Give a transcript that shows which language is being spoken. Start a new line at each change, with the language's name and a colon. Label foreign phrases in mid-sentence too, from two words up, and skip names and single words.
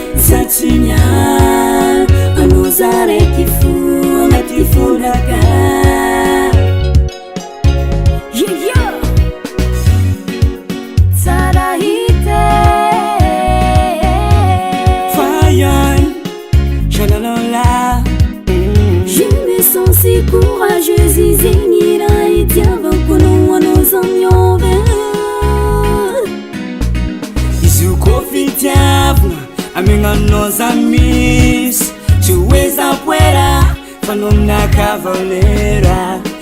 Malagasy: Za tsy miala, anao za raiky fo agnaty fonaka.
English: Yeah, yeah.
Malagasy: Tsara hita. Fa ihany, sha la la la. Mm.
French: Je me sens si courageuse,
Malagasy: izegny raha itiavako anao, anao za miova. Izy io koa fitiavana, amignanao za misy. Tsy hoe za poera, fa anao aminaka valera.